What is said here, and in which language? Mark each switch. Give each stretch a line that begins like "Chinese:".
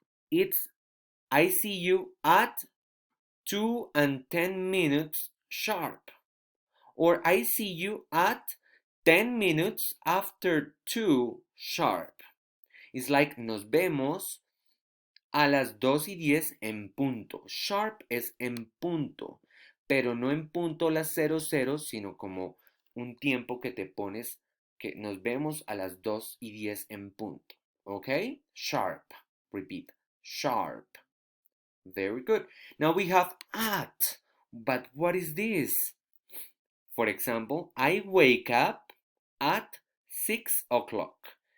English: It's, I see you at 2:10 sharp. Or I see you at 10 minutes after 2 sharp. It's like
Spanish: nos vemos a las 2:10 en punto. Sharp es en punto, pero no en punto las 00, sino como un tiempo que te pones, que nos vemos a las 2:10 en punto. ¿Ok? Sharp.
English: Repeat. sharp. Very good. Now we have at, but what is this? For example, I wake up at 6 o'clock.